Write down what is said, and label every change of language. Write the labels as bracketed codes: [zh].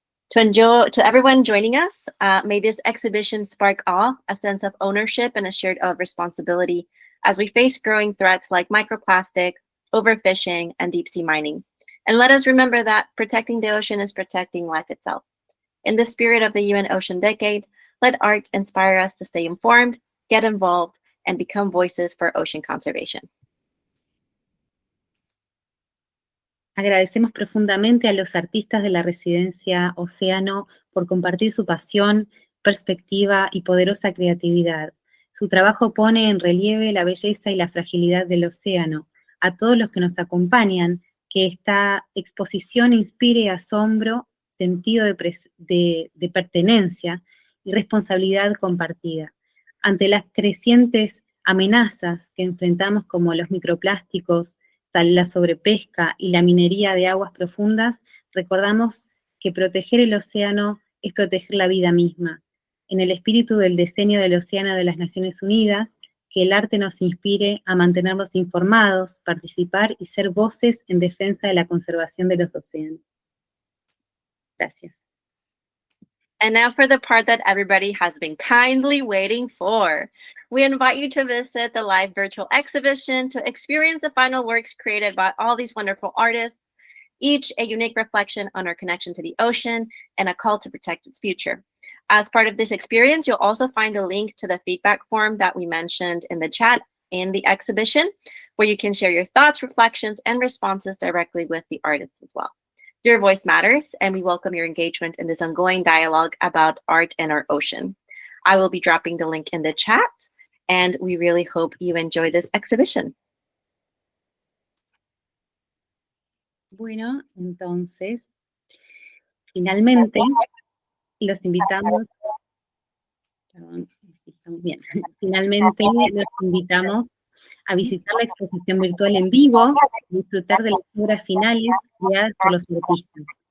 [en] To everyone joining us, may this exhibition spark awe, a sense of ownership, and a shared responsibility as we face growing threats like microplastics, overfishing, and deep sea mining. And let us remember that protecting the ocean is protecting life itself. In the spirit of the UN Ocean Decade, let art inspire us to stay informed, get involved, and become voices for ocean conservation. [es] Agradecemos profundamente a los artistas de la Residencia Océano por compartir su pasión, perspectiva y poderosa creatividad. Su trabajo pone en relieve la belleza y la fragilidad del océano. A todos los que nos acompañan, que esta exposición inspire asombro, sentido de pertenencia y responsabilidad compartida. Ante las crecientes amenazas que enfrentamos como los microplásticos, la sobrepesca y la minería de aguas profundas, recordamos que proteger el océano es proteger la vida misma. En el espíritu del Decenio del Océano de las Naciones Unidas, que el arte nos inspire a mantenernos informados, participar y ser voces en defensa de la conservación de los océanos. Gracias. [en] And now for the part that everybody has been kindly waiting for. We invite you to visit the live virtual exhibition to experience the final works created by all these wonderful artists, each a unique reflection on our connection to the ocean and a call to protect its future. As part of this experience, you'll also find a link to the feedback form that we mentioned in the chat in the exhibition, where you can share your thoughts, reflections, and responses directly with the artists as well. Your voice matters, and we welcome your engagement in this ongoing dialogue about art and our ocean. I will be dropping the link in the chat, and we really hope you enjoy this exhibition. [es] Bueno, entonces, finalmente, los invitamos, perdón, si estamos bien, finalmente los invitamos a visitar la exposición virtual en vivo y disfrutar de las obras finales creadas por los artistas.